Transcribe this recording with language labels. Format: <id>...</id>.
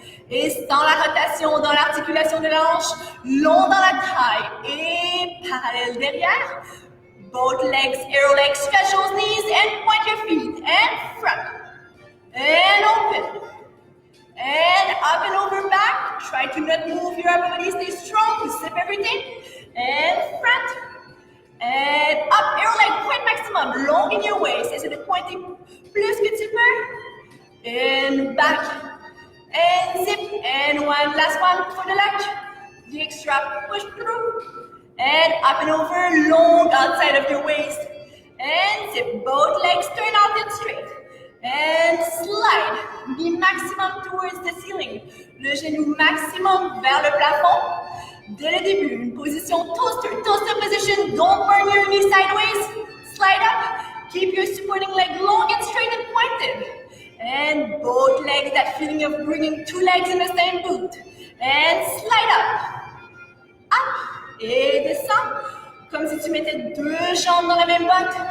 <fr>Et dans la rotation, dans l'articulation de la hanche. Long dans la taille. Et parallèle derrière.</fr> <en>Both legs, arrow legs, stretch those knees and point your feet. And front. And open. And up and over back. Try to not move your upper body. Stay strong. Zip everything. And front. And up. Arrow leg. Point maximum. Long in your waist.</en> <fr>Essaie de pointer plus que tu peux.</fr> <en>And back. And zip. And one last one for the leg. The extra push through. And up and over. Long outside of your waist. And zip. Both legs turn out and straight. And slide. Be maximum towards the ceiling.</en> <fr>Le genou maximum vers le plafond. Dès le début, une position toaster.</fr> <en>Toaster position. Don't burn your knee sideways. Slide up. Keep your supporting leg long and straight and pointed. And both legs, that feeling of bringing two legs in the same boot. And slide up. Up.</en> <fr>Et descends. Comme si tu mettais deux jambes dans la même botte.</fr>